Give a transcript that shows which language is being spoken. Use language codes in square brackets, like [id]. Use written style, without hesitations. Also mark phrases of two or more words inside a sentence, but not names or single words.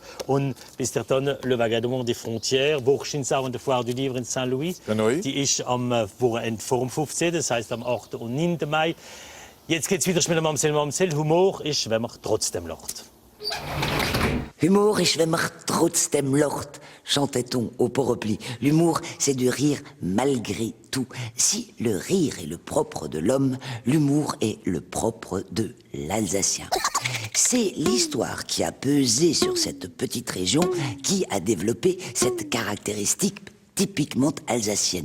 [de] Und bis dann Le Vagabond des Frontières, wahrscheinlich auch an der Foire du Livre in Saint-Louis. Genau. Die ist am Wochenende vor dem 15., das heißt am 8. und 9. Mai. Jetzt geht's wieder mit dem Mamsell. Humor ist, wenn man trotzdem lacht. Humour ist, wenn man trotzdem lacht, [fr] chantait-on au port repli. L'humour, c'est du rire malgré tout. Si le rire est le propre de l'homme, l'humour est le propre de l'Alsacien. C'est l'histoire qui a pesé sur cette petite région qui a développé cette caractéristique typiquement alsacienne.